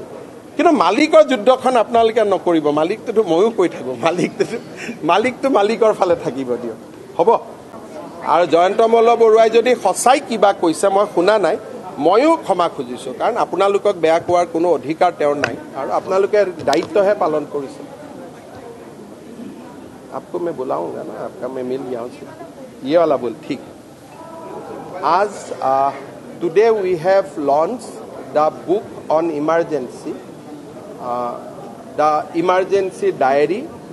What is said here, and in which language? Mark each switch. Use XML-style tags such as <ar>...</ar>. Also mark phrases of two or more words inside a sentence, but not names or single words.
<as>কিন্তু মালিকৰ যুদ্ধখন আপোনালোকে নকৰিব, মালিকটোতো ময়ো কৈ থাকোঁ, মালিকটো মালিকৰ ফালে থাকিব দিয়ক, হ'ব। আৰু জয়ন্ত মল্ল বৰুৱাই যদি সঁচাই কিবা কৈছে মই শুনা নাই, ময়ো ক্ষমা খুজিছোঁ, কাৰণ আপোনালোকক বেয়া কোৱাৰ কোনো অধিকাৰ তেওঁৰ নাই, আৰু আপোনালোকে দায়িত্বহে পালন কৰিছে।</as> <hi>आपको मैं बुलाऊंगा ना, आपका मैं मिल गया हूँ, ये वाला बोल ठीक।</hi> <en>आज today we have launched the book on emergency, the emergency diary</en>